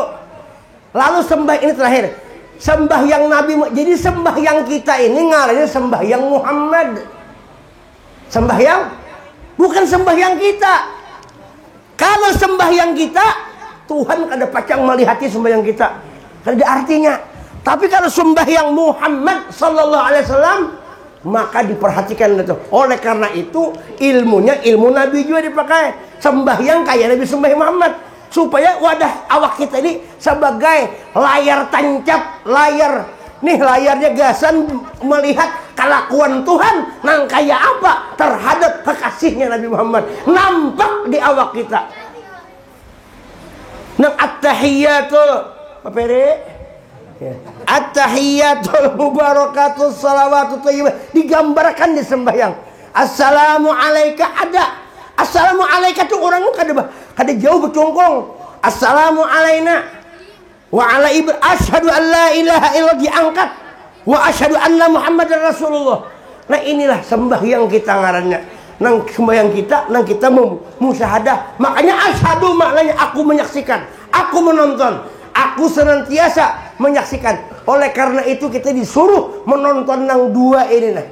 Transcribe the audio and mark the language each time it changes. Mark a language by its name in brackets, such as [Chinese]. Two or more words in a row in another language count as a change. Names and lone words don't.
[Banjar] Lalu sembahyang ini terakhir. Sembahyang Nabi, jadi sembahyang kita ini ngaranya sembahyang Muhammad. Sembahyang bukan sembahyang kita. Kalau sembahyang kita, Tuhan kada pacang melihati sembahyang kita. Kada artinya. Tapi kalau sembahyang Muhammad [Arabic] صلى الله عليه وسلم, [Banjar] maka diperhatikan itu. Oleh karena itu, ilmunya ilmu Nabi juga dipakai. Sembahyang kayak Nabi sembahyang Muhammad. Supaya wadah awak kita ini sebagai layar tancap, layar. Nih layarnya gasan melihat kelakuan Tuhan nang kaya apa terhadap kekasihnya Nabi Muhammad nampak di awak kita. Nang at-tahiyatul apa ya. [Arabic] التحيات المباركات الصلوات الطيبات [Banjar] digambarkan di sembahyang. [Arabic] السلام عليك ada. السلام عليك [Banjar] tuh orang kada jauh bercongkong. [Arabic] السلام علينا وعلى أشهد أن لا إله إلا الله diangkat وأشهد أن محمدا رسول الله. [Banjar] Nah inilah sembahyang kita ngarannya. Nang sembahyang kita nang kita musyahadah. Makanya asyhadu maknanya aku menyaksikan, aku menonton, aku senantiasa menyaksikan. Oleh karena itu kita disuruh menonton nang dua ini nah.